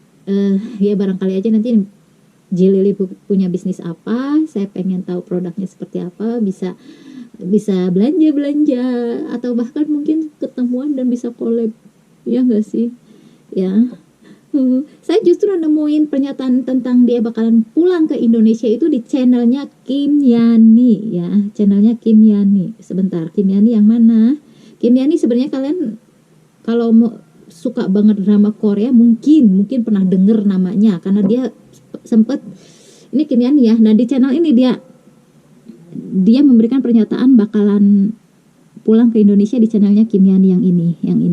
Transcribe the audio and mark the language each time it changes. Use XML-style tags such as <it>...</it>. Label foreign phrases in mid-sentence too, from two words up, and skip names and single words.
<id>Ya barangkali aja nanti Jilili punya bisnis apa, saya pengen tahu produknya seperti apa, bisa bisa belanja atau bahkan mungkin ketemuan dan bisa collab, ya nggak sih ya. Saya justru nemuin pernyataan tentang dia bakalan pulang ke Indonesia itu di channelnya Kim Yani ya, channelnya Kim Yani. Sebentar, Kim Yani yang mana? Kim Yani sebenarnya kalian kalau mau suka banget drama Korea mungkin pernah denger namanya karena dia sempet, ini Kim Yani ya. Nah di channel ini dia memberikan pernyataan bakalan pulang ke Indonesia di channelnya Kim Yani yang ini.</id>